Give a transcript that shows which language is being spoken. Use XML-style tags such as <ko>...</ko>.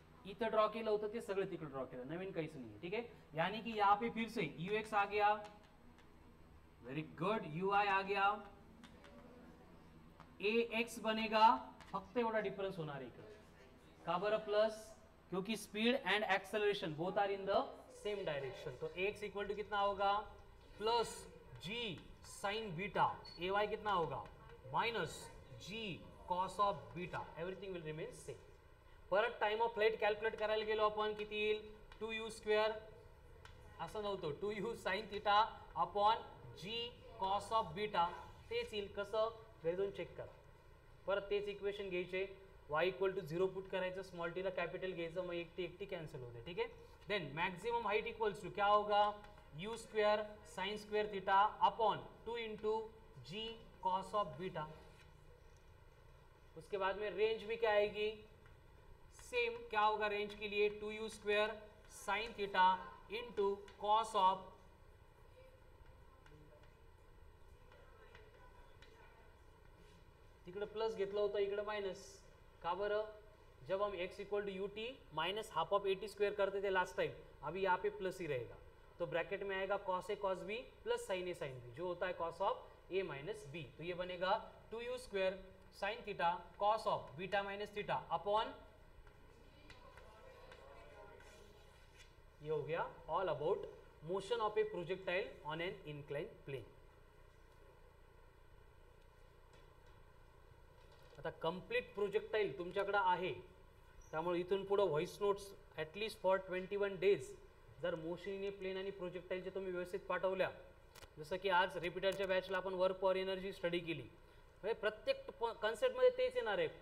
<mr>इथं ड्रॉ केलं होतं ते सगळं तिकडे ड्रॉ केलं, नवीन काहीच नाही.</mr> <hi>ठीक है, यानी कि यहाँ पे फिर से यू एक्स आ गया, वेरी गुड, यू आई आ गया, ए एक्स बनेगा,</hi> <mr>फक्त एवढा डिफरन्स होणार आहे इकडे. का बरं</mr> <hi>प्लस?</hi> <en>क्योंकि speed and acceleration both are in the same direction.</en> <hi>तो ए एक्स इक्वल टू कितना होगा? प्लस जी साइन बीटा. ए वाई कितना होगा? Minus ji cos of beta.</hi> <en>Everything will remain same.</en> <mr>परत टाइम ऑफ फ्लाइट कॅल्क्युलेट करायला गेलो आपण, किती येईल? 2u स्क्वेअर, असं नव्हतं, 2u sine theta upon G cos of beta, तेच येईल. कसं? घरी जाऊन चेक करा. परत तेच इक्वेशन घ्यायचे, y इक्वल टू 0 पुट करायचं, स्मॉल टी ला कॅपिटल घ्यायचं, मग एकटी एकटी कॅन्सल होते.</mr> <hi>ठीक है, then maximum height equals to क्या होगा? u square sine square theta upon 2 into ji cos of beta. उसके बाद में रेंज भी क्या आएगी? सेम. क्या होगा रेंज के लिए?</hi> <mr>2u square sine theta into cos of, तिकडे प्लस घेतलं होतं, इकडे माइनस. का बरं?</mr> <hi>जब हम x equal to U T minus half of A T square करते थे लास्ट टाइम, अभी यहाँ पे प्लस ही रहेगा, तो ब्रैकेट में आएगा cos A cos B plus sign A sine B, जो होता है cos of A minus B. तो ये बनेगा 2u square sine theta cos of beta minus theta upon, ये हो गया</hi> <en>All about motion of a projectile on an incline plane.</en> <mr>आता complete projectile तुमच्याकडे आहे, त्यामुळे इथून पुढे voice notes</mr> <en>at least for 21 days</en> <mr>जर मोशन इन ए प्लेन आणि प्रोजेक्टाइलचे तुम्ही व्यवस्थित पाठवल्या, जसं की आज रिपीटरच्या बॅचला आपण वर्क पॉवर एनर्जी स्टडी केली, म्हणजे प्रत्येक कन्सेप्टमध्ये तेच येणार आहे.</mr>